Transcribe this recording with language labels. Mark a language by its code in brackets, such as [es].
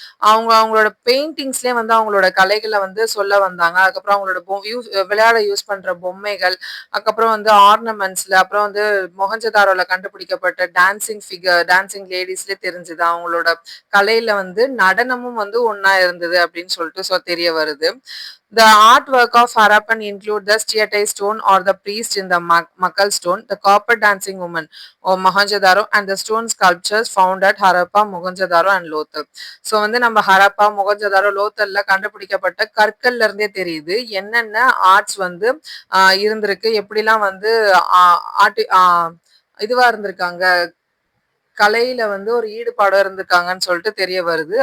[ta] அவங்களோட பெயிண்டிங்ஸ்லயே வந்து அவங்களோட கலைகளை வந்து சொல்ல வந்தாங்க. அதுக்கப்புறம் அவங்களோட விளையாட யூஸ் பண்ற பொம்மைகள், அதுக்கப்புறம் வந்து ஆர்னமெண்ட்ஸ்ல, அப்புறம் வந்து மொஹஞ்சதாரோல கண்டுபிடிக்கப்பட்ட டான்சிங் லேடிஸ்லயே தெரிஞ்சது அவங்களோட கலையில வந்து நடனமும் வந்து ஒன்னா இருந்தது அப்படின்னு சொல்லிட்டு தெரிய வருது. [en] The artwork of Harappan include the steatite stone or the priest in the Makal stone, the copper dancing woman or Mohenjo-daro, and the stone sculptures found at Harappa, Mohenjo-daro and Lothal. [ta] So வந்து நம்ம ஹரப்பா, மொகஞ்சதாரோ, லோத்தல்ல கண்டுபிடிக்கப்பட்ட கற்கள்ல இருந்தே தெரியுது என்னென்ன arts வந்து இருந்திருக்கு, எப்படிலாம் வந்து ஆர்ட் இதுவா இருந்திருக்காங்க, கலையில வந்து ஒரு ஈடுபாடு இருந்திருக்காங்கன்னு சொல்லிட்டு தெரிய வருது.